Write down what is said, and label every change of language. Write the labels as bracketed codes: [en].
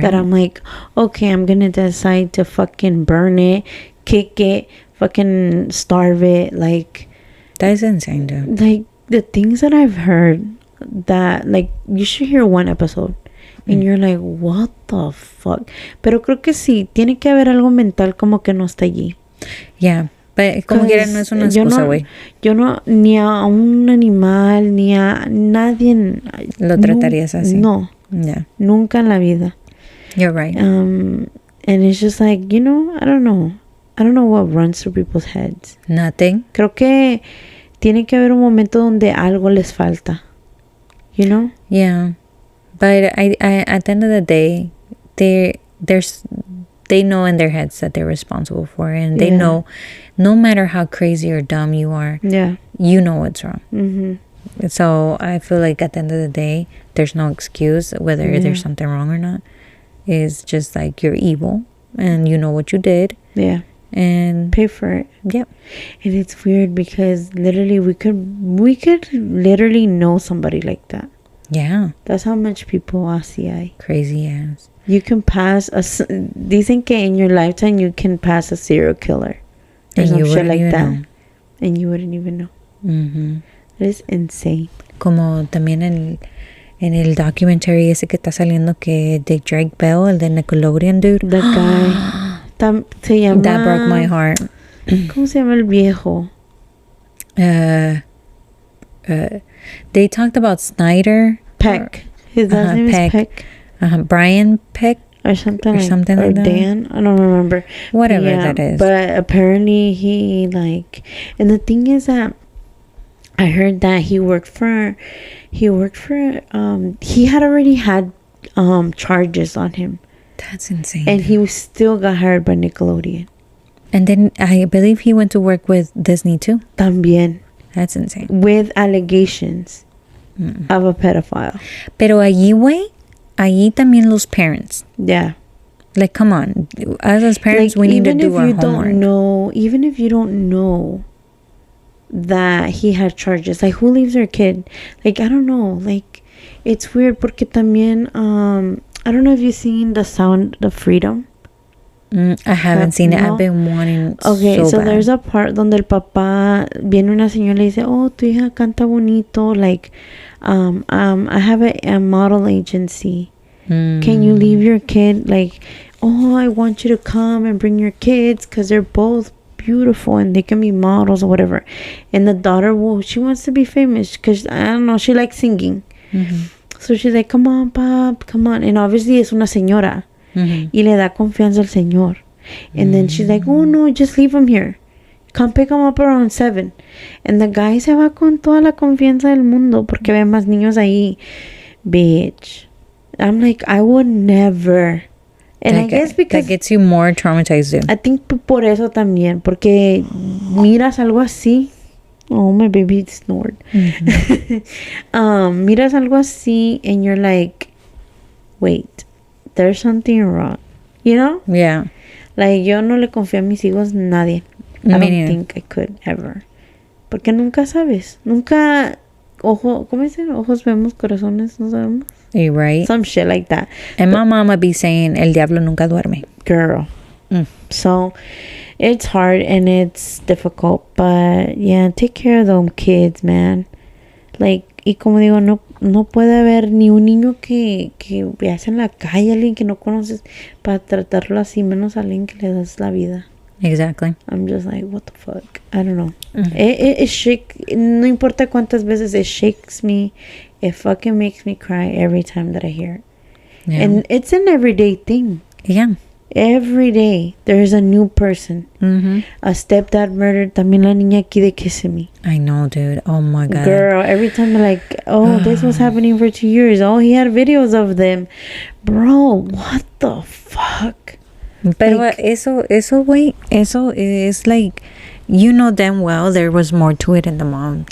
[en] That I'm like, okay, I'm gonna decide to fucking burn it, kick it, fucking starve it. Like, that is insane, dude. Like, the things that I've heard, that, like, you should hear one episode and you're like, what the fuck. [es] Pero creo que sí, tiene que haber algo mental como que no está allí. Yeah. But como quiera, no es una excusa, güey. Yo no, ni a un animal, ni a nadie lo tratarías así. No. [en] Yeah. [es] Nunca en la vida. [en] You're right. And it's just like, I don't know what runs through people's heads. Nothing. [es] Creo que tiene que haber un momento donde algo les falta. [en] You know? Yeah. But I at the end of the day, they know in their heads that they're responsible for it, and they know, no matter how crazy or dumb you are, you know what's wrong. Mm-hmm. So I feel like at the end of the day, there's no excuse whether there's something wrong or not. It's just like, you're evil and you know what you did. Yeah. And pay for it. Yep. And it's weird because literally we could literally know somebody like that. Yeah. That's how much people [es] así hay. [en] Crazy ass. You can pass [es] dicen que [en] in your lifetime you can pass a serial killer or and some you shit like that know. And you wouldn't even know. Mm-hmm. That is insane. [es] Como también en el documentary ese que está saliendo, que de Drake Bell, el de Nickelodeon, dude. [en] That guy. [es] Se llama, [en] that broke my heart. [es] ¿Cómo se llama el viejo? [en] They talked about Snyder Peck. His last name is Peck. Brian Peck or something like or that. Dan, I don't remember. Whatever that is. But apparently he like, and the thing is that I heard that he had already had charges on him. That's insane. And he still got hired by Nickelodeon. And then I believe he went to work with Disney too. [es] También. [en] That's insane. With allegations of a pedophile. [es] Pero allí también los parents. [en] Yeah. Like, come on. As parents, we need to do our homework. Even if you don't know that he had charges, like, who leaves their kid? Like, I don't know. Like, it's weird [es] porque también, [en] I don't know if you've seen The Sound of Freedom. I haven't seen it. I've been wanting so bad. There's a part [es] donde el papá viene una señora y le dice, oh, tu hija canta bonito, [en] like I have a model agency. Can you leave your kid? Like, oh, I want you to come and bring your kids because they're both beautiful and they can be models or whatever. And the daughter, she wants to be famous because, I don't know, she likes singing. So she's like, come on, Pop, come on. And obviously [es] es una señora. Y le da confianza al señor. [en] And then she's like, oh no, just leave him here. Come pick him up around 7. And the guy [es] se va con toda la confianza del mundo porque ve más niños ahí. [en] Bitch. I'm like, I would never. And I guess because that gets you more traumatized. I think [es] por eso también. Porque miras algo así. [en] Oh, my baby snored. [es] Miras algo así [en] and you're like, wait. There's something wrong, you know? Yeah. [es] Like, yo no le confío a mis hijos nadie. [en] I don't think I could ever. [es] Porque nunca sabes. Nunca, ¿cómo dicen? Ojos vemos, corazones no sabemos. [en] You're right. Some shit like that. And my mama be saying, [es] el diablo nunca duerme. [en] Girl. So, it's hard and it's difficult. But, yeah, take care of them kids, man. [es] Like, y como digo, no puede haber ni un niño que veas en la calle, alguien que no conoces, para tratarlo así, menos a alguien que le das la vida. [en] Exactly. I'm just like, what the fuck? I don't know. It shake, [es] no importa cuántas veces, [en] it shakes me. It fucking makes me cry every time that I hear it. Yeah. And it's an everyday thing. Yeah. every day there's a new person. A stepdad murdered [es] también la niña aquí de Kissimmee. [en] I know, dude. Oh my god, girl, every time I'm like, oh, this was happening for 2 years. Oh, he had videos of them. Bro, what the fuck? Pero like, eso is like, you know damn well there was more to it in the mom.